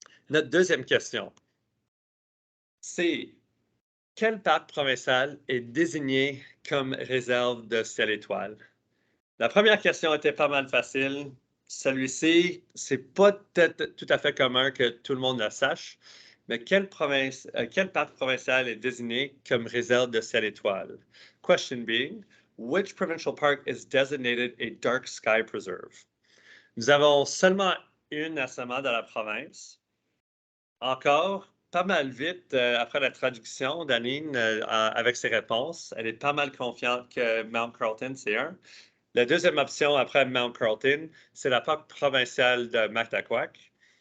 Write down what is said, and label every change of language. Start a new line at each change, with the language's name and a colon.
French: Notre deuxième question, c'est quel parc provincial est désigné comme réserve de ciel étoile? La première question était pas mal facile. Celui-ci, c'est pas tout à fait commun que tout le monde le sache, mais quel parc provincial est désigné comme réserve de ciel étoile?
English: Question being, which provincial park is designated a dark sky preserve?
French: Nous avons seulement une à ce moment dans la province. Encore, pas mal vite après la traduction d'Aline avec ses réponses. Elle est pas mal confiante que Mount Carlton, c'est un. La deuxième option après Mount Carlton, c'est la parc provinciale de Mactaquac.